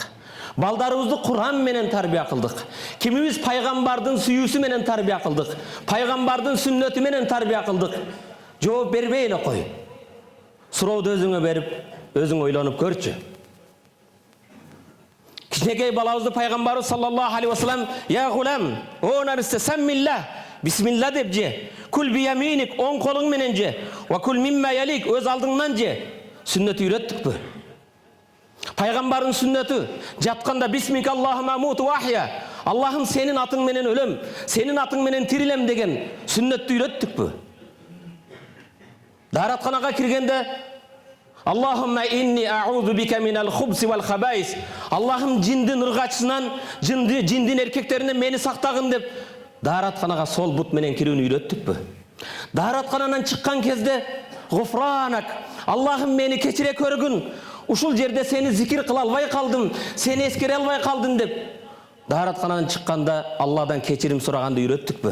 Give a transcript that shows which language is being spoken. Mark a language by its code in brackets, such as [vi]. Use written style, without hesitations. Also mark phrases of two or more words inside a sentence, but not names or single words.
[ky] Балдарыбызды Куран менен тарбия кылдык? Кимибиз пайгамбардын сүйүүсү менен тарбия кылдык? Пайгамбардын сүннөтү менен тарбия кылдык? Жооп бербей эле кой. Сурооду өзүңө берип, өзүң ойлонуп көрчү. Кичинекей балабызды пайгамбарыбыз [ar] صلى الله عليه وسلم: "يا غلام, [ky] о нарсе, саммилла, бисмилла" деп же. [ar] "كل بيمينك", [ky] оң колуң менен же. [ar] "وكل مما يليك", [ky] өз алдыңнан же. Сүннөт үйрөттүкпү? Пайгамбардын сүннөтү жатканда [ar] باسمك اللهم أموت وأحيا, [ky] Аллахым сенин атың менен өлөм, сенин атың менен тирилем деген сүннөттү үйрөттүкпү? Дааратканага киргенде [ar] اللهم إني أعوذ بك من الخبث والخبائث, [ky] Аллахым жиндин ыргачысынан, жиндин эркектеринен мени сактагын деп дааратканага сол бут менен кирүүнү үйрөттүкпү? Даараткананан чыккан кезде Гуфранак, Аллахым мени кечире көргүн, ушул жерде сени зикир кыла албай калдым, сени эскере албай калдым деп дааратканан чыкканда Алладан кечирим сураганды үйрөттүкпү?